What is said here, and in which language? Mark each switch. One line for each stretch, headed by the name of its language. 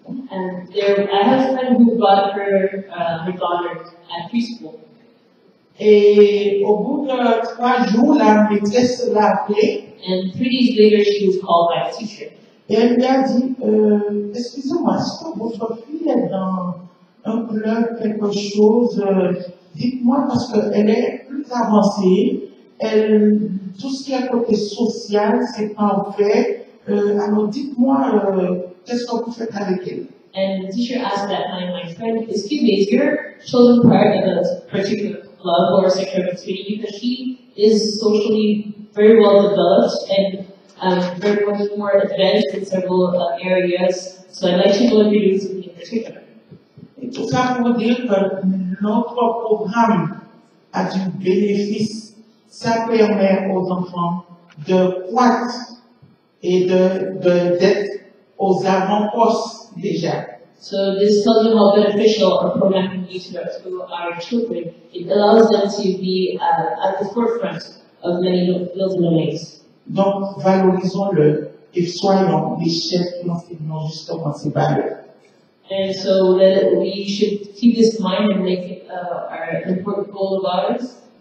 English: And I have a friend who brought her daughter at preschool.
French: Et au bout de 3 jours, la maîtresse l'a appelée.
English: And 3 days later, she was called by a teacher.
French: Et elle lui a dit, excusez-moi, est-ce que votre fille est dans un club, quelque chose, dites-moi, parce qu'elle est plus avancée, tout ce qui est côté social, c'est pas fait, alors dites-moi, qu'est-ce que vous faites avec elle?
English: And the teacher asked that my friend, excuse me, is your children part of a particular club or sexual activity? Because she is socially very well developed and very much more advanced in several areas. So I'd like to know if you're doing something in particular.
French: Et tout ça pour dire que notre programme a du bénéfice. Ça permet aux enfants de croître et d'être aux avant-postes déjà.
English: So this tells you how beneficial our program can be to our children. It allows them to be at the forefront of many fields and domains.
French: Donc, valorisons-le et soyons les chefs qui enseignent justement ces valeurs.
English: And so that we should keep this in mind and make it our important goal of ours.